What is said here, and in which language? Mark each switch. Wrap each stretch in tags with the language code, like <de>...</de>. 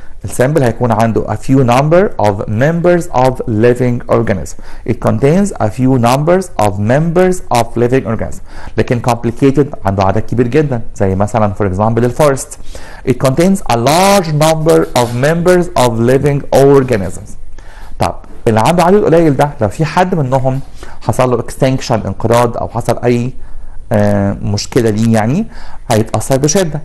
<ar>السامبل هيكون عنده</ar> <en>a few number of members of living organism. It contains a few numbers of members of living organism.</en> <ar>لكن complicated عنده عدد كبير جدا، زي مثلا</ar> <en>for example</en> <ar>الفورست.</ar> <en>It contains a large number of members of living organisms.</en> <ar>طب اللي عنده عدد قليل ده لو في حد منهم حصل له extinction انقراض او حصل اي مشكله ليه يعني هيتاثر بشده.</ar>